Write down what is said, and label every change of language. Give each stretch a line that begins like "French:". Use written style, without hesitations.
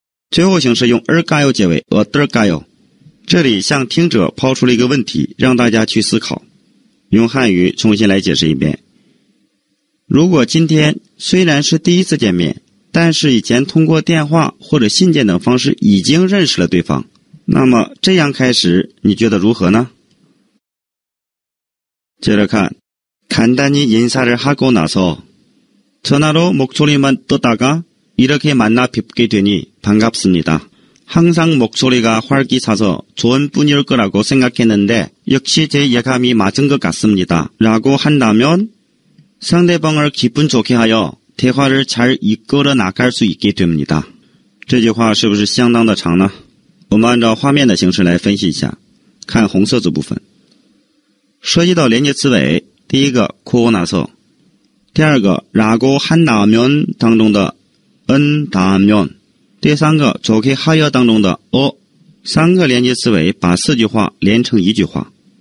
Chinese: 最后形式用을까요结尾，어떨까요？这里向听者抛出了一个问题，让大家去思考。用汉语重新来解释一遍。如果今天虽然是第一次见面，但是以前通过电话或者信件等方式已经认识了对方，那么这样开始你觉得如何呢？接着看，
Korean: 간단히 인사를 하고 나서 전화로 목소리만 듣다가 이렇게 만나 뵙게 되니 반갑습니다. 항상 목소리가 활기차서 좋은 분일 거라고 생각했는데 역시 제 예감이 맞은 것 같습니다. 라고 한다면 상대방을 기분 좋게 하여 대화를 잘 이끌어 나갈 수 있게 됩니다.
Chinese: 这句话是不是相当的长呢？我们按照画面的形式来分析一下。看红色字部分，涉及到连接词尾，第一个고고 나서，第二个라고 한다면当中的한다면，第三个좋게 하여当中的三个连接词尾把四句话连成一句话。